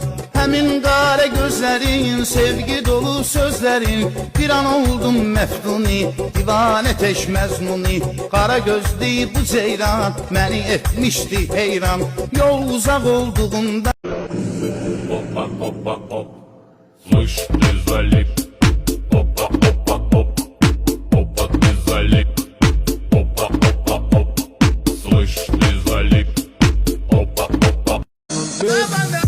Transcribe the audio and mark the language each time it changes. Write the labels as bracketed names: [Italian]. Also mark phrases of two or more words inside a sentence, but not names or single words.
[Azerbaijani] Həmin qara gözlərin, sevgi dolu sözlərin, bir an oldum məftuni, divanə teş məzmuni. Qara gözlü bu ceyran məni etmişdi heyran, yol uzaq olduğunda. Hoppa hoppa hop, [Russian] слышь, ты залип. Hoppa hoppa hop, hoppa ты залип. Hoppa hoppa hop, слышь, ты залип. Hoppa hoppa.